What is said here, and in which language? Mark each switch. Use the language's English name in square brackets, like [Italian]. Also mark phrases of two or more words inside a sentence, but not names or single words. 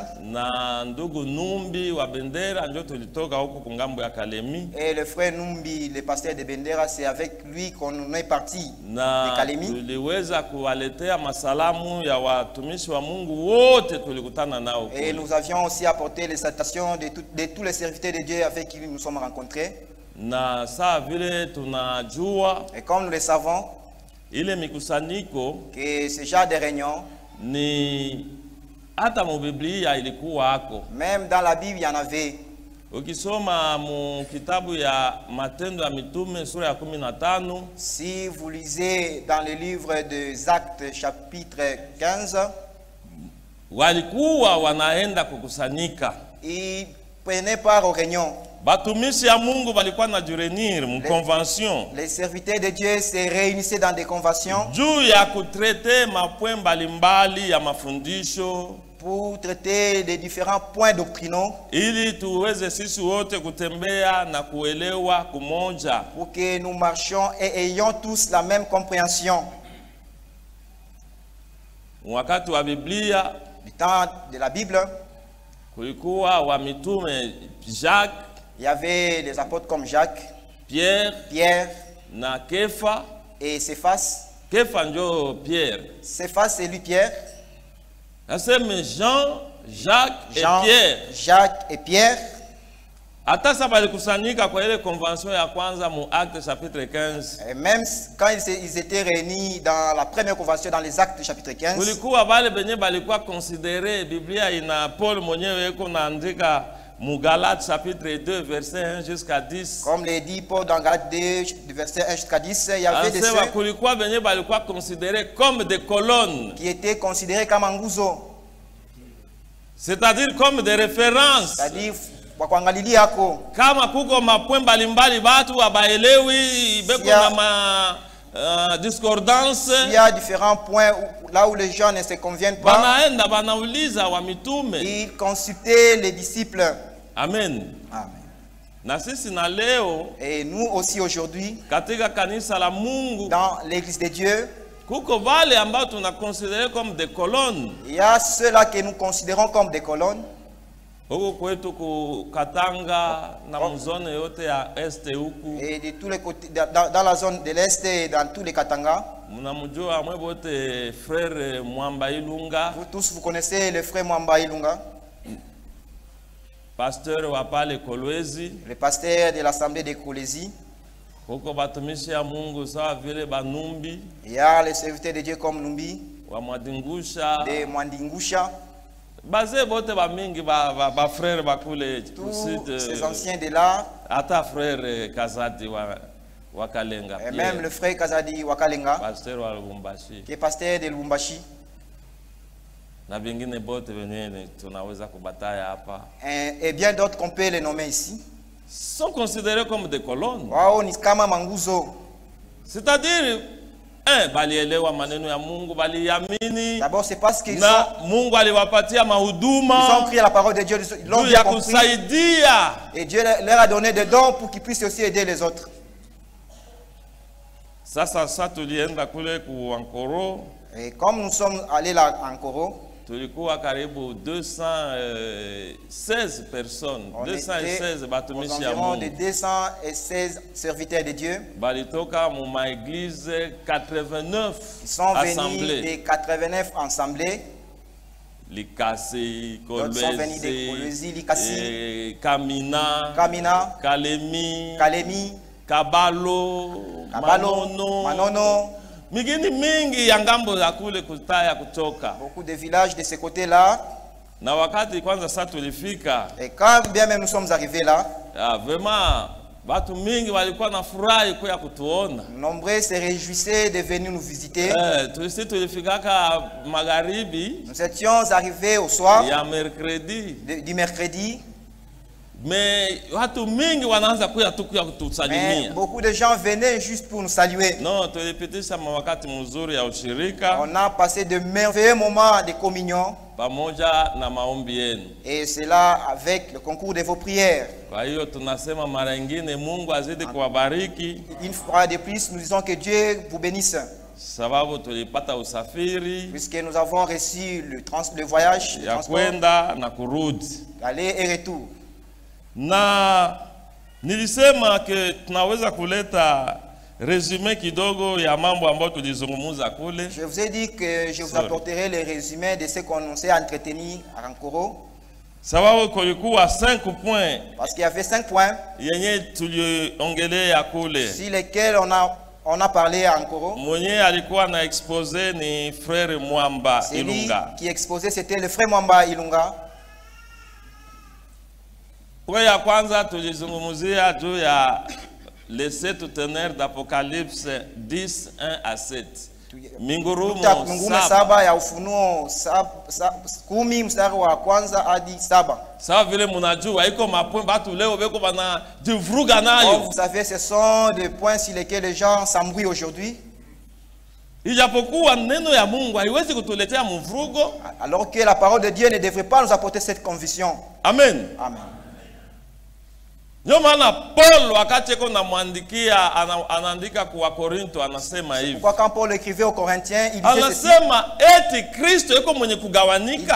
[Swahili] na ndugu Numbi wa Bendera, ndio tulitoka huko kungambo ya Kalemi, [French] et le frère Numbi, le pasteur de Bendera. C'est avec lui qu'on est parti de [Swahili] na Kalemi. tuliweza kuwaletea masalamu ya watumishi wa Mungu wote tulikutana nao [French] Et [Swahili] kule. [French] nous avions aussi apporté les salutations de tous les serviteurs de Dieu avec qui nous nous sommes rencontrés. [Swahili] Na saa vile tunajua [French] Et comme nous le savons, [Swahili] ile mikusanyiko [French] que ce genre de réunion, [Swahili] ni hata mu Biblia ilikuwa hako. [French] même dans la Bible, il y en avait. [Swahili] Ukisoma mu kitabu ya Matendo ya Mitume sura ya 15, [French] Si vous lisez dans le livre des Actes chapitre 15, [Swahili] walikuwa wanaenda kukusanyika. [French] ils prenaient part aux réunions. [Swahili] Batumishi ya Mungu walikuwa na jurenir mu convention [French] Les serviteurs de Dieu se réunissaient dans des conventions [Swahili] juu ya kutrete mapwe mbalimbali ya mafundisho, [French] pour traiter des différents points doctrinaux, [Swahili] ili tuweze sisi wote kutembea na kuelewa kumoja. [French] pour que nous marchions et ayons tous la même compréhension. [Swahili] Wakati wa Biblia [French] Du temps de la Bible, [Swahili] kulikuwa wa mitume Jacques, [French] il y avait des apôtres comme Jacques, Pierre Pierre [Swahili] na Kefa. [French] et Céphas. [Swahili] Kefa njo Pierre. [French] Céphas, c'est lui Pierre. [Swahili] Naseme Jean, Jacques [French] Jean, et Pierre. Jacques et Pierre. [Swahili] Hata sasa balikusanyika kwa ile convention ya kwanza mu Acte chapitre 15. [French] Et même quand ils étaient réunis dans la première convention, dans les Actes chapitre 15, [Swahili] Kulikuwa bale benye balikuwa considéré, Biblia ina Paul mwenyewe eko naandika mu Galates chapitre 2 [French] verset 1 jusqu'à 10. comme le dit Paul dans Galates 2, du verset 1 jusqu'à 10, il y avait des [Swahili] Anasema [French] ceux [Swahili] kulikuwa benye balikuwa considéré [French] comme des colonnes, qui étaient considérés comme nguzo, c'est-à-dire comme des références. c'est-à-dire [Swahili] kwa kuangalilia hako. Kama kuko mapwe mbalimbali batu abaelewi beko Sia- na ma discordance, [French] Il y a différents points là où les gens ne se conviennent pas. [Swahili] banaenda banauliza wa mitume. [French] Ils consultaient les disciples. Amen. Amen. [Swahili] Na sisi na leo [French] Et nous aussi aujourd'hui, [Swahili] katika kanisa la Mungu [French] dans l'église de Dieu, [Swahili] kuko vale ambao tunakonsidere [French] comme des colonnes. il y a ceux-là que nous considérons comme des colonnes. [Swahili] Huko kwetu ku Katanga na mzone yote ya este huku [French] Et de tous les côtés, dans la zone de l'Est et dans tous les Katanga, [Swahili] mnamjua mwe bote frère Mwamba Ilunga, [French] vous tous vous connaissez le frère Mwamba Ilunga, [Swahili] pasteur wa pale Kolwezi. [French] le pasteur de l'assemblée de Kolezi. [Swahili] Huko batumishi ya Mungu sawa vile Banumbi [French] Il y a les serviteurs de Dieu comme Numbi, [Swahili] wa Mwadingusha, [French] de Mwandingusha, [Swahili] baze bote ba mingi ba frère bakule [French] tous ces anciens de là, [Swahili] ata frère Kazati wa Kalenga, [French] et même le frère Kazadi Wakalenga, [Swahili] pasteur wa Lubumbashi [French] qui est pasteur de Lubumbashi, [Swahili] na vingine bote wenyewe tunaweza kubataya hapa, [French] et bien d'autres qu'on peut les nommer ici. sont considérés comme des colonnes. [Swahili] Wao ni kama manguzo. [French] C'est-à-dire [Swahili] balielewa maneno ya Mungu, baliamini. [French] D'abord, c'est parce qu'ils [Swahili] Na Mungu aliwapatia mahuduma [French] ont pris la parole de Dieu, ils l'ont [Swahili] juu [French] bien [Swahili] ya [French] compris. [Swahili] kusaidia. [French] Et Dieu leur a donné des dons pour qu'ils puissent aussi aider les autres. [Swahili] Sasa tulienda kule ku Ankoro, [French] Et comme nous sommes allés là en Koro, [Swahili] tulikuwa karibu 216 personnes, [French] on 216 était [Swahili] batumishi [French] aux [Swahili] ya [French] environs de [Swahili] Mungu. [French] 216 serviteurs de Dieu. [Swahili] Balitoka mu maeglize 89 [French] Ils sont venus assemblées. des 89 assemblées. Likasi, D'autres sont venus de Kolwezi, Likasi, Kamina, Kamina, Kalemi, Kalemi, Kabalo, Kabalo, Manono. [Swahili] Migini mingi ya ngambo ya kule kutaya kutoka. [French] Beaucoup de villages de ce côté-là. [Swahili] Na wakati kwanza sasa tulifika, [French] Et quand bien même nous sommes arrivés là, [Swahili] vraiment watu mingi walikuwa na furahi kwa kutuona. [French] nombreux se réjouissaient de venir nous visiter. [Swahili] Tulifikaka magharibi [French] Nous étions arrivés au soir [Swahili] ya mercredi, [French] du mercredi. [Swahili] mais watu mingi wanaanza kuya tu kuya [French] Mais [Swahili] kutusalimia. [French] beaucoup de gens venaient juste pour nous saluer. No, [Swahili] tulipitisha wakati mzuri ya ushirika [French] On a passé de merveilleux moments de communion. [Swahili] pamoja na maombi yenu. [French] Et cela avec le concours de vos prières. [Swahili] Kwa hiyo tunasema mara nyingine Mungu azidi kuwabariki, [French] Une fois de plus, nous disons que Dieu vous bénisse. [Swahili] sababu tulipata usafiri [French] Puisque nous avons reçu le voyage, le [Swahili] ya [French] transport, [Swahili] kwenda na kurudi. [French] aller et retour. [Swahili] Na nilisema ke tunaweza kuleta resume kidogo ya mambo ambayo tulizungumza kule. [French] Je vous ai dit que je vous Sorry. apporterai le résumé de ce qu'on s'est entretenu à Ankoro. [Swahili] Sababu kulikuwa 5 points [French] Parce qu'il y avait 5 points [Swahili] yenye tuliongelea kule. [French] sur lesquels on a parlé à Ankoro. [Swahili] Mwenye alikuwa na expose ni frère Mwamba [French] Celui Ilunga. qui exposait, c'était le frère Mwamba Ilunga. [Swahili] Kwa ya kwanza tulizungumzia juu ya [French] les 7 tonnerres d'Apocalypse 10, 1 à 7. [Swahili] Mingurumo saba ya Ufunuo 10 mstari wa kwanza hadi 7. Sawa vile munajua iko mapwe batu leo beko bana jivuruga [French] Comme [Swahili] nayo. [French] vous savez, ce sont des points sur lesquels les gens s'embrouillent aujourd'hui. [Swahili] Ijapokuwa neno ya Mungu haiwezi kutuletea mvurugo. [French] Alors que la parole de Dieu ne devrait pas nous apporter cette conviction. Amen. Amen. [Swahili] Ndio maana Paul wakati eko namwandikia anaandika kwa Korinto anasema hivi. [French] Pourquoi quand Paul écrivait aux Corinthiens, il disait ceci. [Swahili] Anasema eti Kristo eko mwenye kugawanika.